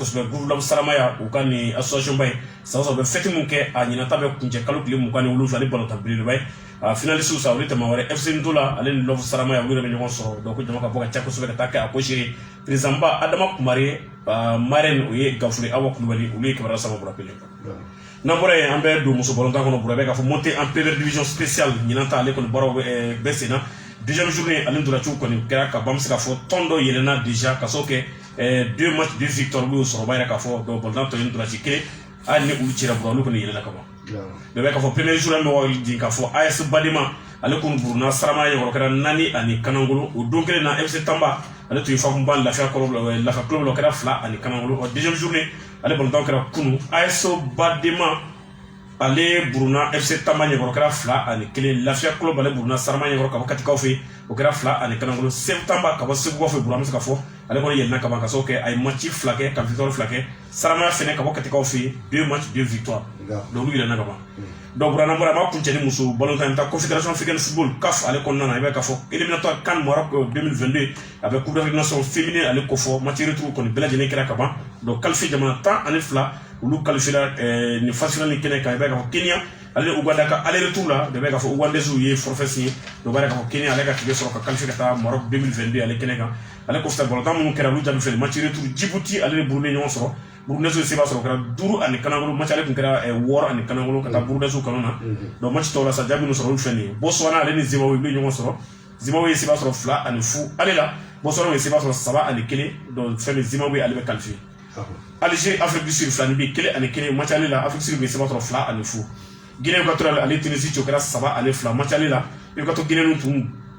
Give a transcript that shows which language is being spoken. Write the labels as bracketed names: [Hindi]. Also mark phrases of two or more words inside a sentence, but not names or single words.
[Bambara] kosɛbɛ double saramaya u ka ni association ba ye san o san u bɛ fɛti mun kɛ a ɲinan ta bɛ kun cɛ kalo tile 27 ni ballon tan belebeleba ye a finaliste sa olu tɛmɛ wɛrɛ FC Ntola ale ni Love Saramaya olu yɛrɛ bɛ ɲɔgɔn sɔrɔ donc ko jama ka bɔ ka ca kosɛbɛ ka taa kɛ a ko seere président ba Adama Kumare marraine o ye Gafure Awa Kulubali olu ye kibaruya sama bɔra kelen n'an bɔra yen an bɛ don muso ballon tan kɔnɔ bɔra bɛ ka fɔ [French] monter en première division spéciale [Bambara] ɲinan ta ale kɔni baaraw bɛɛ senna [French] deuxième journée [Bambara] ale ntolaciw kɔni kɛra ka ban bɛ se ka fɔ tɔn dɔ yɛlɛnna déjà ka sɔrɔ kɛ [French] 2 matchs 2 victoires [Bambara] olu y'o sɔrɔ b'a yɛrɛ k'a fɔ donc ballon tan tɔ ye ntolaci kelen hali ni olu cira bɔra olu kɔni yɛlɛnna ka ban bɛɛ bɛ ka fɔ [French] premier journée [Bambara] bɛ wari di ka fɔ AS Badema ale kun buruna Saramaya yɔrɔ kɛra 4 ani Kanangolo o don kelen na FC Tamba ale tun ye Fakunba lafiya club la kɛra 2 ani Kanangolo o [French] deuxième journée [Bambara] ale ballon tan kɛra kunu AS Badema ale buruna FC Tamba ɲɛkɔrɔ kɛra 2 ani 1 lafiya club ale buruna Saramaya ɲɛkɔrɔ ka bɔ Katikaw fɛ o kɛra 2 ani Kanangolo Segu Tamba ka bɔ Segukaw fɛ buru an bɛ se ka fɔ ale kɔni yɛlɛnna ka ban ka sɔrɔ kɛ a ye match 2 kɛ ka victoire 2 kɛ Saramaya fɛnɛ ka bɔ Katikaw fɛ [French] 2 matchs 2 victoires [Bambara] donc olu yɛlɛnna ka ban donc Burana Mbara ma kun cɛ ni muso ballon tan ta [French] confédération africaine football CAF [Bambara] ale kɔnɔna na i bɛ ka fɔ éliminatoire CAN Maroc 2022 a bɛ [French] coupe d'Afrique nation féminine [Bambara] ale kofɔ [French] match retour [Bambara] kɔni bɛɛ lajɛlen kɛra ka ban donc qualifié jamana 12 olu qualifiera ni [French] phase finale [Bambara] ni kɛnɛ kan i bɛ ka fɔ Kenya ale ni Uganda ka [French] aller retour [Bambara] la de bɛ ka fɔ Ugandaises ye [French] forfait signé [Bambara] donc b'a yɛrɛ ka fɔ Kenya ale ka tigɛ sɔrɔ ka qualifié ka taa Maroc 2022 ale kɛnɛ kan ale kɔfɛ ballon tan minnu kɛra olu jaabi filɛ [French] match retour [Bambara] Djibouti ale ni Burundi ɲɔgɔn sɔrɔ Burundaises se b'a sɔrɔ kɛra 5 ani Kanangolo match ale kun kɛra 6 ani Kanangolo ka taa Burundaises kanu na donc match tɔw la sa jaabi minnu sɔrɔ olu filɛ nin ye Botswana ale ni Zimbabwe olu ye ɲɔgɔn sɔrɔ Zimbabwe se b'a sɔrɔ 2 ani 0 ale la Botswana se b'a sɔrɔ 3 ani 1 donc fɛn min Zimbabwe ale bɛ qualifié Algérie Afrique du Sud filani bi 1 ani 1 match ale la Afrique du Sud se b'a sɔrɔ 2 ani 0 Guinée équatoriale ale Tunisie cɛ o kɛra 3 ani 2 match ale la i bɛ ka to Guinée ninnu tun